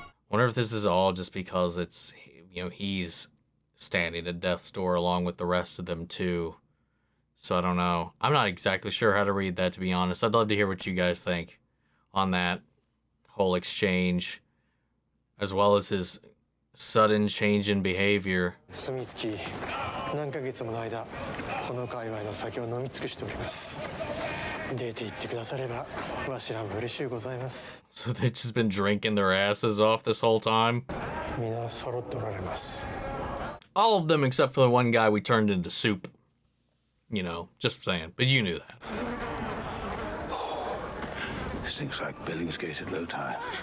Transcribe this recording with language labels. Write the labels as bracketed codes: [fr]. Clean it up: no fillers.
[en] Wonder if this is all just because it's, you know, he's standing at death's door along with the rest of them too. So I don't know. I'm not exactly sure how to read that, to be honest. I'd love to hear what you guys think on that whole exchange, as well as his sudden change in behavior. [ja] 何ヶ月もの間この界隈の酒を飲み尽くしております。出て行ってくださればわしらも嬉しゅうございます。 [en] So they've just been drinking their asses off this whole time? [ja] 皆揃っておられます。 [en] All of them except for the one guy we turned into soup. You know, just saying. But you knew that. Stinks like Billingsgate at low tide.